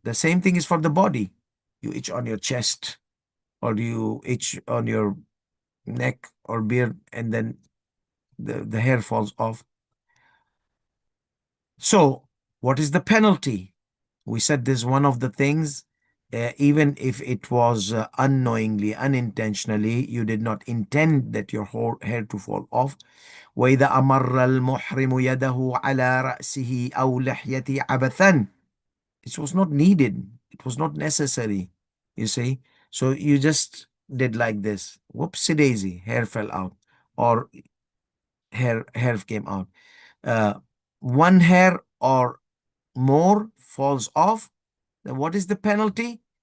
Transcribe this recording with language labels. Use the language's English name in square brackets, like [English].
[English] The same thing is for the body. You itch on your chest, or you itch on your neck or beard, and then the hair falls off. So what is the penalty? We said this one of the things even if it was unknowingly, unintentionally, you did not intend that your whole hair to fall off. [Arabic] وإذا أمر المحرم يده على رأسه أو لحيته عبثا. [English] It was not needed. It was not necessary. You see? So you just did like this. Whoopsie daisy, hair fell out, or hair came out. Uh, one hair or more falls off. Then what is the penalty?